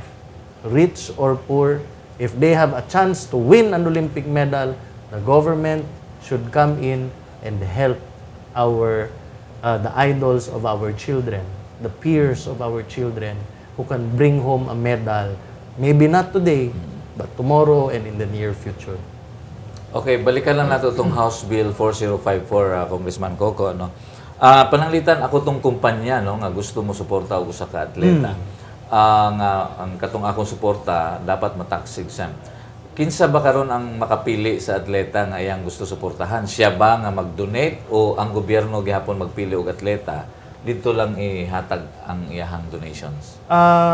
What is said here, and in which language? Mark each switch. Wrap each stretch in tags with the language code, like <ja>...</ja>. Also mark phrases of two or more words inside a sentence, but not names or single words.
<en>Rich or poor, if they have a chance to win an Olympic medal, the government should come in and help the idols of our children, the peers of our children who can bring home a medal, maybe not today, but tomorrow and in the near future.</en> <ceb>Okay, balikan lang nato itong House Bill 4054, Congressman Coco, no? Pananglitan ako tong kumpanya, no, nga gusto mo suporta og usa ka atleta. Ang katong akong suporta dapat matax exempt. Kinsa ba karon ang makapili sa atleta nga iyang gusto suportahan? Siya ba nga mag-donate o ang gobyerno gihapon magpili og atleta dito lang ihatag ang iyahang donations?</ceb>